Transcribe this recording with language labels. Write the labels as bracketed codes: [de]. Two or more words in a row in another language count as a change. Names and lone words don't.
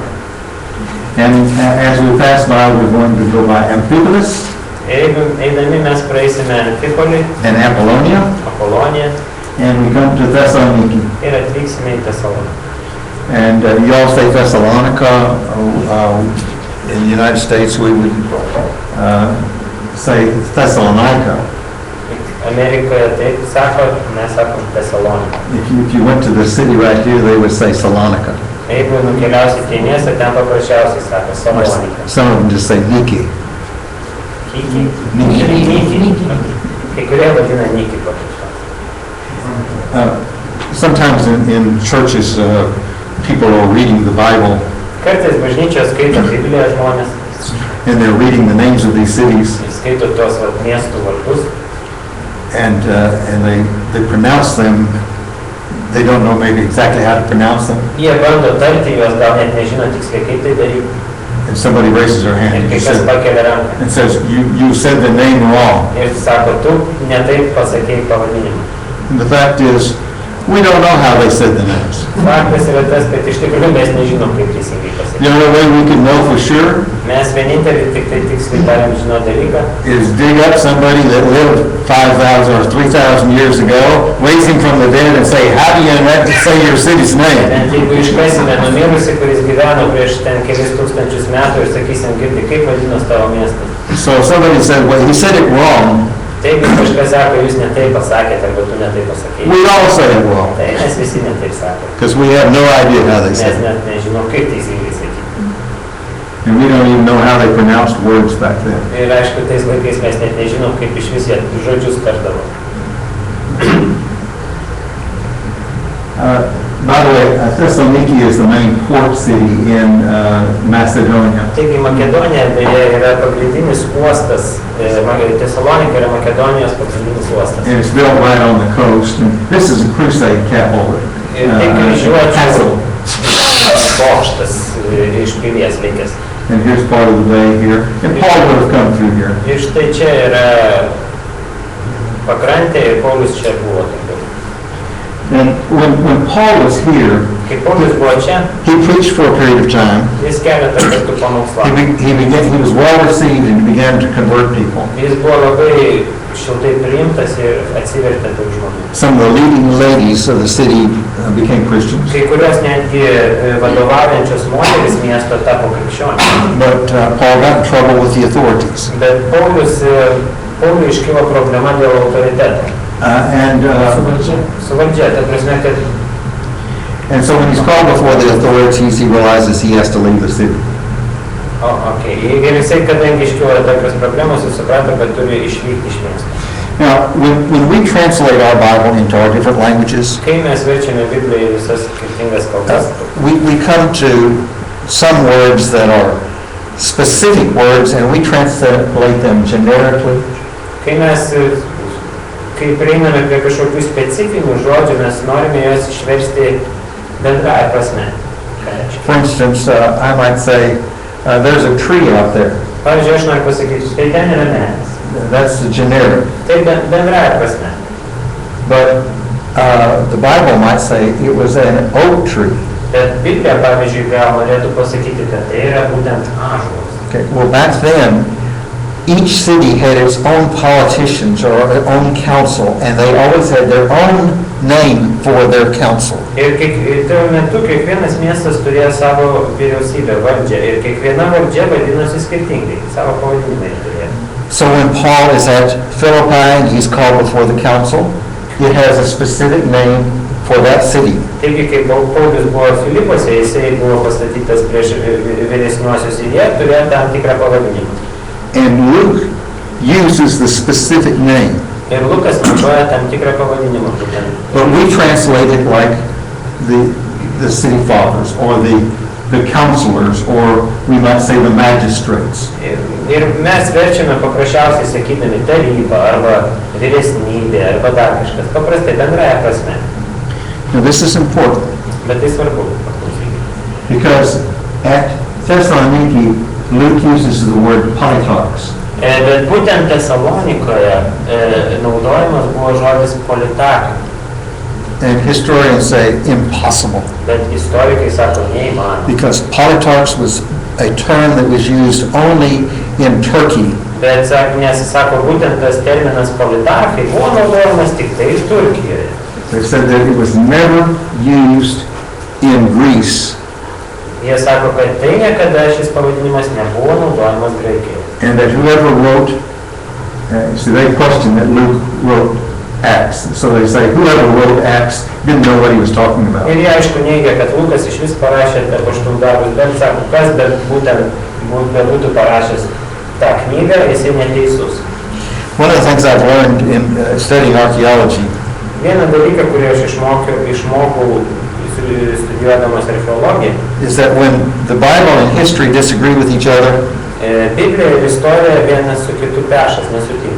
[en] And as we pass by, we're going to go by Amphipolis [lt] Ir eidami mes praeisime Amfipolį, [en] and Apollonia, [lt] Apoloniją [en] and we come to Thessaloniki. [lt] ir atvyksime į Tesaloniką. [en] And you all say Thessalonica. In the United States, we would say Thessalonica. [lt] Amerikoje taip sako, mes sakom Tesalonika. [en] If you went to the city right here, they would say Salonika. [lt] Jeigu nukeliausit į miestą, ten paprasčiausiai sako Salonika. [en] Some of them just say Niki. Kiki? Niki. [lt] Kai kurie vadina Niki paprasčiausiai. [en] Sometimes in churches, people are reading the Bible [lt] Kartais bažnyčios skaito Bibliją žmonės, [en] and they're reading the names of these cities, [lt] skaito tos miestų vardus [en] and they pronounce them. They don't know maybe exactly how to pronounce them. [lt] Jie bando tarti juos, gal net nežino tiksliai, kaip tai daryti. [en] And somebody raises their hand [lt] Ir [en] and [lt] kai kas pakelia ranką [en] and says, you said the name wrong. [lt] ir sako, tu ne taip pasakėjai pavadinimą. [en] And the fact is, we don't know how they said the names. [lt] Faktas yra tas, kad iš tikrųjų mes nežinom, kaip teisingai [en] The [lt] pasakyti. [en] only way we can know for sure [lt] Mes vienintelį tik tai tiksliai galim žinot dalyką, [en] is dig up somebody that lived 5,000 or 3,000 years ago, raise him from the dead and say, how do you say your city's name? [lt] bent jeigu iškasime numirusį, kuris gyveno prieš ten kelis tūkstančius metų ir sakysim, girdi, kaip vadinos tavo miestas. [en] So somebody said, well, he said it wrong. [lt] Taip, kažkas sako, jūs ne taip pasakėte, arba tu ne taip pasakėjai. [en] We all say it wrong [lt] Tai mes visi ne taip sakome. [en] because we have no idea how they [lt] Mes [en] said it. [lt] net nežinom, kaip teisingai sakyti. [en] And we don't even know how they pronounced words back then. [lt] Ir aišku, tais laikais mes net nežinom, kaip iš vis jie žodžius tardavo. [en] By the way, Thessaloniki is the main port city in Macedonia. [lt] Taigi Makedonija beje yra pagrindinis uostas, Tesalonika yra Makedonijos pagrindinis uostas. [en] And it's built right on the coast. And this is a crusade capital. [lt] Ir tai kryžiuočių bokštas iš pilies likęs. [en] And here's part of the bay here. And Paul would have come through here. [lt] Ir štai čia yra pakrantė ir Paulius čia buvo. [en] And when Paul was here, [lt] Kai Paulius buvo čia, [en] he preached for a period of time. [lt] jis keletą kartų [en] He, [lt] pamokslavo. [en] he was well received and began to convert people. [lt] Jis buvo labai šiltai priimtas ir atsivertė daug žmonių. [en] Some of the leading ladies of the city became Christians. [lt] Kai kurios netgi vadovaujančios moteris miesto tapo krikščionys. [en] But Paul got in trouble with the authorities. [lt] Bet Pauliui iškilo problema dėl autoriteto. Su valdžia, ta prasme, kad [en] And so when he's called before the authorities, he realizes he has to leave the city. [lt] Ir jisai, kadangi iškilo tokios problemos, jis suprato, kad turi išvykti iš miesto. [en] Now, when we translate our Bible into our different languages, [lt] Kai mes verčiame Bibliją į visas skirtingas kalbas, [en] we come to some words that are specific words, and we translate them generically. [lt] kai prieiname prie kažkokių specifinių žodžių, mes norime juos išversti bendrąja prasme. [en] For instance, I might say, there's a tree out there. [lt] Pavyzdžiui, aš noriu pasakyti, štai ten yra medis. [en] That's the generic. [lt] Tai bendrąja prasme. [en] But the Bible might say it was an oak tree. [lt] Bet Biblija, pavyzdžiui, gal norėtų pasakyti, kad tai yra būtent ąžuolas. [en] Okay. Well, back then, each city had its own politicians or their own council, and they always had their own name for their council. [lt] Ir tuo metu kiekvienas miestas turėjo savo vyriausybę, valdžią, ir kiekviena valdžia vadinosi skirtingai, savo pavadinimai turėjo. [en] So when Paul is at Philippi and he's called before the council, it has a specific name for that city. [lt] Taigi, kai Paulius buvo Filipuose, jisai buvo pastatytas prieš vyresniuosius ir jie turėjo tam tikrą pavadinimą. [en] And Luke uses the specific name, [lt] Ir Lukas naudoja tam tikrą pavadinimą būtent. [en] but we translate it like the city fathers or the counselors, or we might say the magistrates. [lt] Ir mes verčiame paprasčiausiai sakydami taryba arba vyresnybė arba dar kažkas, paprastai bendraja prasme. [en] Now this is important [lt] Bet tai svarbu paklausykite. [en] because at Thessaloniki, Luke uses the word politarchs. [lt] Bet būtent Tesalonikoje naudojamas buvo žodis politarchai, [en] And historians say impossible, [lt] bet istorikai sako neįmanoma. [en] because politarchs was a term that was used only in Turkey. [lt] Bet nes sako, būtent tas terminas politarchai buvo naudojamas tik tai Turkijoje. [en] They said that it was never used in Greece, [lt] Jie sako, kad tai niekada šis pavadinimas nebuvo naudojamas Graikijoje. [en] and that whoever wrote, see, they question that Luke wrote Acts. So they say whoever wrote Acts didn't know what he was talking about. [lt] Ir jie aišku neigia, kad Lukas iš vis parašė apaštalų darbus, bet sako, kas bet būtent būtų parašęs tą knygą, jisai neteisus. [en] One of the things I've learned in studying archaeology [lt] Vieną dalyką, kurį aš išmokau studijuodamas archeologiją, [en] is that when the Bible and history disagree with each other, [lt] Biblija ir istorija vienas su kitu pešas nesutinka.